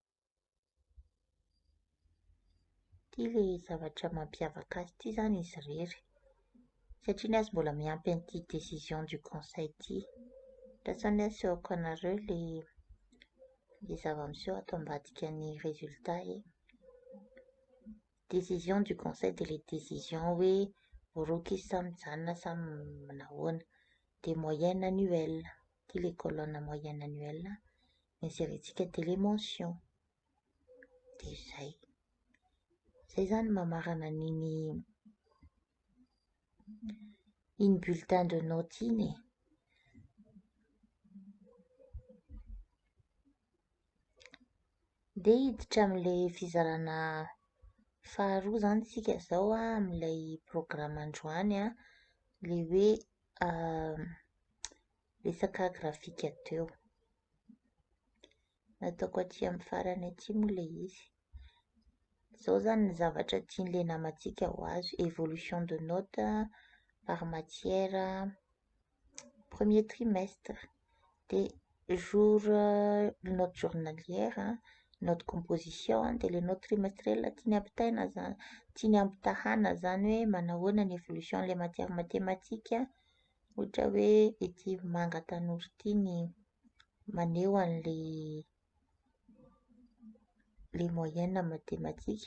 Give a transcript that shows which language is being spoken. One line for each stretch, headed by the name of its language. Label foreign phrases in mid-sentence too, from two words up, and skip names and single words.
Malagasy: Ty le zavatra mampiavaka azy ty zany izy rery satria ny azy mbola miampy an'ity
French: décision du conseil
Malagasy: ity. Lasa asehoko anareo le zava-miseho ato ambadika ny
French: résultat décision du conseil
Malagasy: dia le décision hoe roky izy samy mijanona samy nahoana. Dia
French: moyenne annuelle
Malagasy: ty le
French: colonne moyenne annuelle
Malagasy: insérentsika dia
French: les mentions.
Malagasy: Dia zay zany mamarana iny
French: bulletin de note
Malagasy: iny. Dia hiditra amin'ilay fizarana faharoa zany isika zao amin'ilay programme androany le hoe resaka grafika teo. Nataoko aty amin'ny farany aty moa ilay izy. Zao zany ny zavatra tian'ilay namantsika ho azo
French: évolution de note par matière premier trimestre. Dia note journalière, note composition,
Malagasy: dia le
French: note trimestrielle
Malagasy: tiany ampitahana zany hoe manahoana ny évolution-n'ilay
French: matière mathématique.
Malagasy: Ohatra hoe ity manga tanora ity ny maneho an'ilay
French: moyenne mathématique.